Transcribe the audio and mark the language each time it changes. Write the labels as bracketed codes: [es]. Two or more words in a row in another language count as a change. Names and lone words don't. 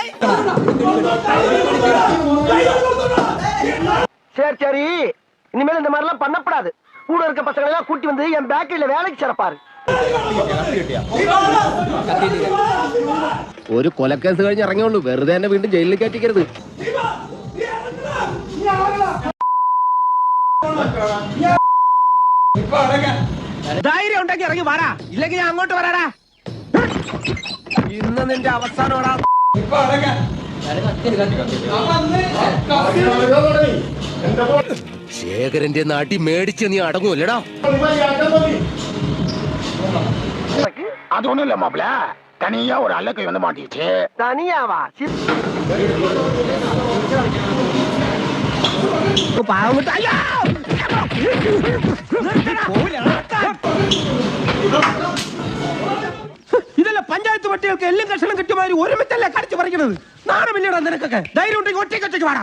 [ta] சரி சரி, இனிமேல் இந்த மாதிரி எல்லாம் பண்ணப்படாது. கூட இருக்க பசங்களை எல்லாம் கூட்டி வந்து என் பேக்கரியில வேலைக்கு சிறப்பாரு. [ml] ഒരു കൊലക്കേസ് കഴിഞ്ഞ് ഇറങ്ങിയുള്ളൂ, വെറുതെ തന്നെ വീണ്ടും ജയിലിൽ കയറ്റിക്കരുത്. ധൈര്യം ഉണ്ടെങ്കിൽ ഇറങ്ങി വാടാ, ഇല്ലെങ്കിൽ ഞാൻ അങ്ങോട്ട് വരാടാ. ഇന്ന് നിന്റെ അവസാനമാടാ. ശേഖരന്റെ നാട്ടി മേടിച്ച് നീ അടങ്ങൂല്ലടാ. [ta] அது ஒண்ணும் இல்ல மாப்பிள, தனியா ஒரு அல்லக்கை வந்து மாட்டிச்சு. தனியாவா? [ml] ഇതല്ല പഞ്ചായത്ത് പട്ടികൾക്ക് എല്ലാം കഷണം കിട്ടുമാതിരി ഒരുമിച്ചല്ലേ കടിച്ചു പറിക്കുന്നത്. നാണമില്ലടാ നിനക്കൊക്കെ. ധൈര്യം ഉണ്ടെങ്കിൽ ഒറ്റയ്ക്ക് വാടാ.